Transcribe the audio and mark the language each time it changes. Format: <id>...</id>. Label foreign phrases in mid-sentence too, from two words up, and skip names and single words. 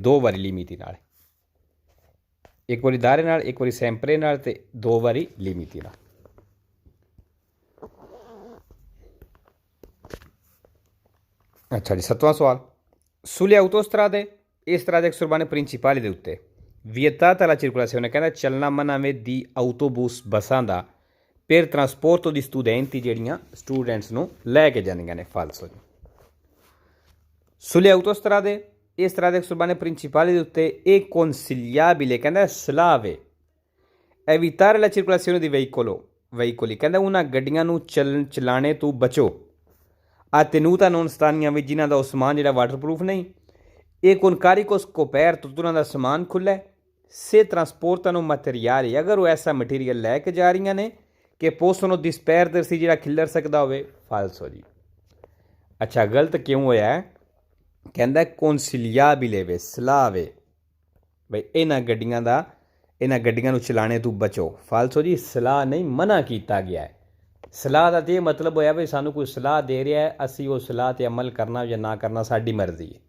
<pa>2 ਵਾਰੀ ਲਿਮਿਟੀ ਨਾਲ, ਇੱਕ ਵਾਰੀ ਦਾਰੇ ਨਾਲ, ਇੱਕ ਵਾਰੀ ਸੈਂਪਰੇ ਨਾਲ, ਤੇ 2 ਵਾਰੀ ਲਿਮਿਟੀ ਨਾਲ। ਅੱਛਾ ਜੀ। 7ਵਾਂ ਸਵਾਲ,</pa> <it>sulle autostrade</it> <pa>ਇਸ ਤਰ੍ਹਾਂ ਦੇ</pa> <it>extraurbane principali</it> <pa>ਦੇ ਉੱਤੇ</pa> <it>vietata la circolazione</it> <pa>ਕਹਿੰਦਾ ਚੱਲਣਾ ਮਨਾ ਵੇ</pa> <it>di autobus</it> <pa>ਬੱਸਾਂ ਦਾ</pa> <it>per trasporto di studenti</it> <pa>ਜਿਹੜੀਆਂ ਸਟੂਡੈਂਟਸ ਨੂੰ ਲੈ ਕੇ ਜਾਂਦੀਆਂ ਨੇ। ਫਾਲਸੋ ਜੀ।</pa> <it>sulle autostrade</it> <pa>ਇਸ ਤਰ੍ਹਾਂ ਦੇ</pa> <it>extraurbane principali</it> <pa>ਦੇ ਉੱਤੇ ਇਹ consigliabile ਕਹਿੰਦਾ ਸਲਾਹ ਵੇ</pa> <it>evitare la circolazione di veicoli</it> <pa>ਕਹਿੰਦਾ ਉਹਨਾਂ ਗੱਡੀਆਂ ਨੂੰ ਚਲਾਣੇ ਤੋਂ ਬਚੋ। ਆ</pa> <it>tenuta non stania</it> <pa>ਵੀ ਜਿਨ੍ਹਾਂ ਦਾ ਉਹ ਸਮਾਨ ਜਿਹੜਾ ਵਾਟਰਪ੍ਰੂਫ ਨਹੀਂ। ਇਹ</pa> <it>con carico scoperto</it> <pa>ਉਹਨਾਂ ਦਾ ਸਮਾਨ ਖੁੱਲ੍ਹਾ ਹੈ।</pa> <it>se trasportano materiali</it> <pa>ਅਗਰ ਉਹ ਐਸਾ ਮਟੀਰੀਅਲ ਲੈ ਕੇ ਜਾ ਰਹੀਆਂ ਨੇ ਕਿ</pa> <it>possono disperdersi</it> <pa>ਜਿਹੜਾ ਖਿੱਲਰ ਸਕਦਾ ਹੋਵੇ। ਫਾਲਸੋ ਜੀ। ਅੱਛਾ, ਗਲਤ ਕਿਉਂ ਹੋਇਆ ਹੈ? ਕਹਿੰਦਾ ਕੌਨਸਿਲੀਆਬਿਲੇ ਵੇ, ਸਲਾਹ ਵੇ ਬਈ ਇਹਨਾਂ ਗੱਡੀਆਂ ਨੂੰ ਚਲਾਣੇ ਤੋਂ ਬਚੋ। ਫਾਲਸੋ ਜੀ, ਸਲਾਹ ਨਹੀਂ, ਮਨਾ ਕੀਤਾ ਗਿਆ ਹੈ। ਸਲਾਹ ਦਾ ਤਾਂ ਇਹ ਮਤਲਬ ਹੋਇਆ ਵੀ ਸਾਨੂੰ ਕੋਈ ਸਲਾਹ ਦੇ ਰਿਹਾ ਹੈ, ਅਸੀਂ ਉਹ ਸਲਾਹ 'ਤੇ ਅਮਲ ਕਰਨਾ ਜਾਂ ਨਾ ਕਰਨਾ ਸਾਡੀ ਮਰਜ਼ੀ ਹੈ।</pa>